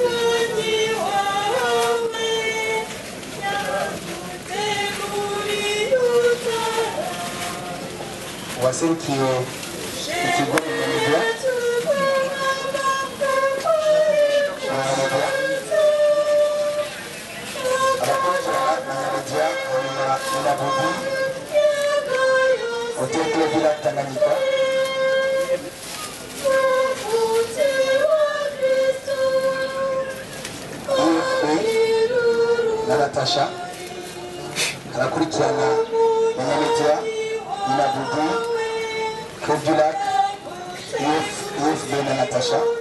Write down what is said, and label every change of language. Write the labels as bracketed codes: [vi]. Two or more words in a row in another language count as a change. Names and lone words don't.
[rn] waserukiye ikigo Nyamibwa abakurikirana Nyamibwa na Bobi Hotel Club de la Tanganyika na Natasha arakurikirana Nyamibwa na Bobi Club du Lac UFB na Natasha